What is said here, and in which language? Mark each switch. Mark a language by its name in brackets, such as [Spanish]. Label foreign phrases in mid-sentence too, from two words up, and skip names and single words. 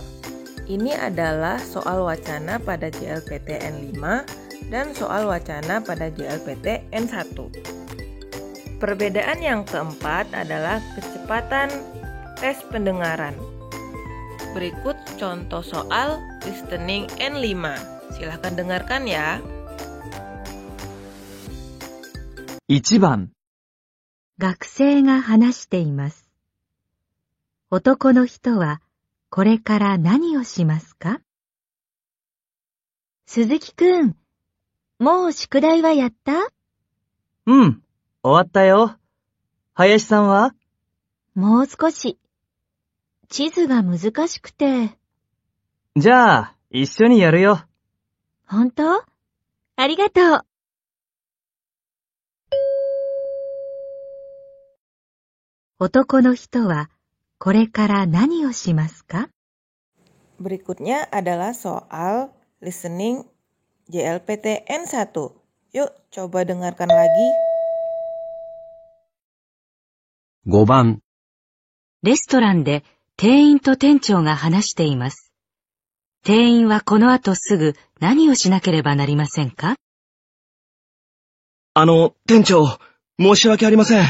[Indonesian] Ini adalah soal wacana pada JLPT N5 dan soal wacana pada JLPT N1. Perbedaan yang keempat adalah kecepatan tes pendengaran. Berikut contoh soal listening N5. Silahkan dengarkan ya. [Japanese] 1 番、学生が話しています。男の人はこれから何をしますか？鈴木くん、もう宿題はやった？うん、終わったよ。林さんは？もう少し。地図が難しくて。じゃあ、一緒にやるよ。本当？ありがとう。男の人はこれから何をしますか？ [Indonesian] Berikutnya adalah soal listening JLPT N1. Yuk coba dengarkan lagi. [Japanese] 5 番、レストランで店員と店長が話しています。店員はこの後すぐ何をしなければなりませんか？店長、申し訳ありません。